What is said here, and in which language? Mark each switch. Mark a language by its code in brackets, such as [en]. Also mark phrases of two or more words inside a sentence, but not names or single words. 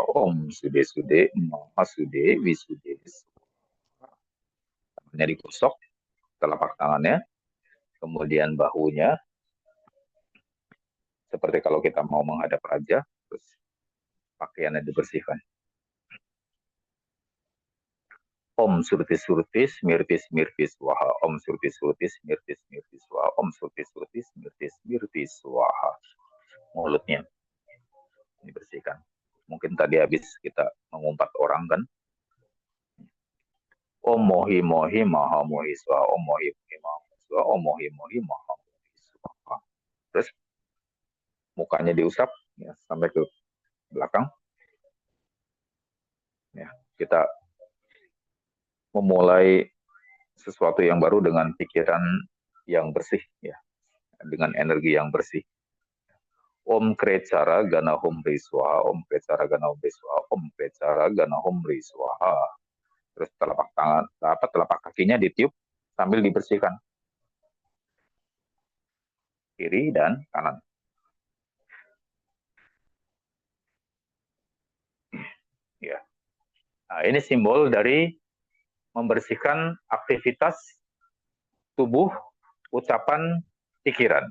[sa] Om Sude Sude Maha Sude Visude Swaha. [id] Tangannya digosok, telapak tangannya, kemudian bahunya, seperti kalau kita mau menghadap raja, terus pakaiannya dibersihkan. [sa] Om Surtis Surtis Mirtis Mirtis Swaha. Om Surtis Surtis Mirtis Mirtis Swaha. Om Surtis Surtis Mirtis Mirtis Swaha. [id] Mulutnya dibersihkan. Mungkin tadi habis kita mengumpat orang kan. [sa] Om Mohi Mohi Maha Mohi Swaha. Om Mohi Mohi Maha Mohi Swaha. Om Mohi Mohi Maha Mohi Swaha. [id] Terus mukanya diusap ya, sampai ke belakang. Ya, kita memulai sesuatu yang baru dengan pikiran yang bersih ya, dengan energi yang bersih. [sa] Om Krecara Gana Humri Swaha, Om Krecara Gana Humri Swaha, Om Krecara Gana Humri Swaha. [id] Terus telapak tangan, telapak kakinya ditiup sambil dibersihkan. Kiri dan kanan. Ya. Nah, ini simbol dari membersihkan aktivitas tubuh, ucapan, pikiran.